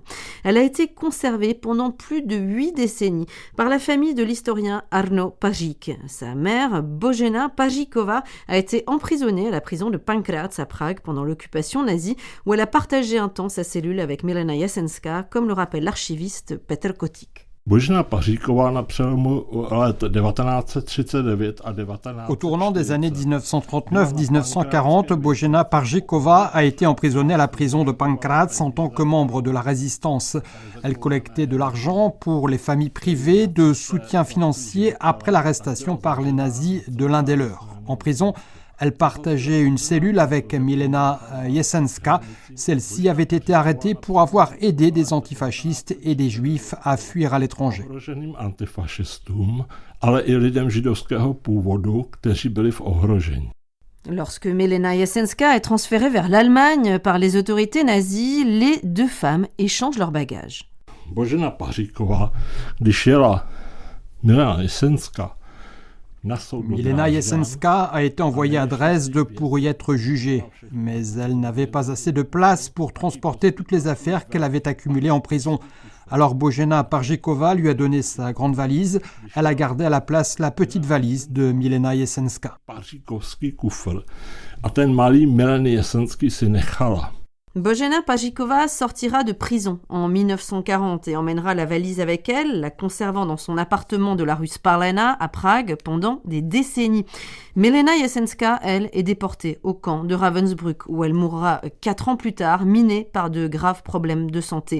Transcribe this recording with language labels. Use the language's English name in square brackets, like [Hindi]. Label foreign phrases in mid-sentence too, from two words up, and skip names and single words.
[French] Elle a été conservée pendant plus de 8 décennies par la famille de l'historien Arno Pajík. Sa mère, Božena Pajíková, a été emprisonnée à la prison de Pankráč à Prague pendant l'occupation nazie, où elle a partagé un temps sa cellule avec Milena Jesenska, comme le rappelle l'archiviste Petr Kotík. [Czech] Božena Paříková na přelomu let 1939 a 1940. [French] Au tournant des années 1939-1940, Božena Paříková a été emprisonnée à la prison de Pankráč en tant que membre de la résistance. Elle collectait de l'argent pour les familles privées de soutien financier après l'arrestation par les nazis de l'un des leurs. En prison, Elle partageait une cellule avec Milena Jesenská. Celle-ci avait été arrêtée pour avoir aidé des antifascistes et des juifs à fuir à l'étranger. [Czech] Ohroženým antifašistům, ale i lidem židovského původu, kteří byli v ohrožení. [French] Lorsque Milena Jesenská est transférée vers l'Allemagne par les autorités nazies, les deux femmes échangent leurs bagages. [Czech] Božena Paříková, když jela Milena Jesenská na soud do [French] Milena [Czech] Drážďan, [French] Jesenská a été envoyée à Dresde pour y être jugée, mais elle n'avait pas assez de place pour transporter toutes les affaires qu'elle avait accumulées en prison. Alors Božena Paříková lui a donné sa grande valise, elle a gardé à la place la petite valise de Milena Jesenská. [Czech] Paříkovský kufr a ten malý Mileny Jesenský si nechala. [French] Božena Paříková sortira de prison en 1940 et emmènera la valise avec elle, la conservant dans son appartement de la rue Sparlena à Prague pendant des décennies. Milena Jesenská, elle, est déportée au camp de Ravensbrück où elle mourra 4 ans plus tard, minée par de graves problèmes de santé.